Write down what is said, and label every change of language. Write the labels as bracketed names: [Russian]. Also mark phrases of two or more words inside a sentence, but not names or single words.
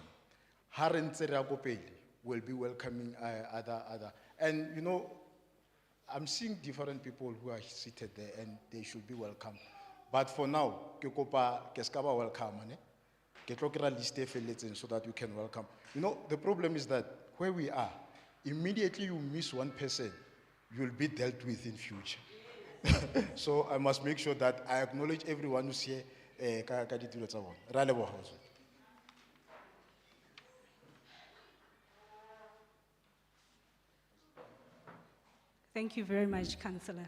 [English] Harentse will be welcoming other. And you know, I'm seeing different people who are seated there and they should be welcome. But for now, [Southern Sotho] ke kopa ke ska ba welcome ke tlo kry list e felletseng [English] so that you can welcome. You know, the problem is that where we are, immediately you miss one person, you'll be dealt with in future. So I must make sure that I acknowledge everyone who's here. Thank you very much, Councillor.